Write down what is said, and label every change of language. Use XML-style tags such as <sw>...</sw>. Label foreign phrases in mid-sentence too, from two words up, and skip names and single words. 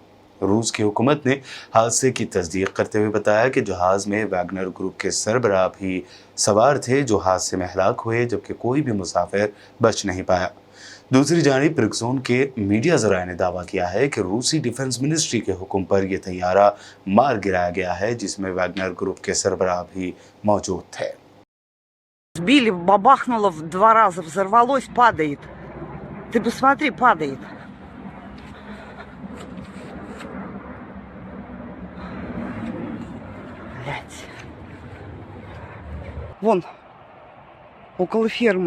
<ur>روس کی حکومت نے حادثے کی تصدیق کرتے ہوئے بتایا کہ جہاز میں ویگنر گروپ کے سربراہ بھی سوار تھے، جو حادثے میں ہلاک ہوئے، جبکہ کوئی بھی مسافر بچ نہیں پایا. دوسری جانب پریگوزن کے میڈیا ذرائع نے دعویٰ کیا ہے کہ روسی</ur> <en>defense ministry</en> <ur>کے حکم پر یہ طیارہ مار گرایا گیا ہے، جس میں ویگنر گروپ کے سربراہ بھی موجود تھے.</ur> <ru>Сбили, бабахнуло 2 раза, взорвалось, падает. Ты посмотри, падает. Блядь. Вон, около фермы.</ru>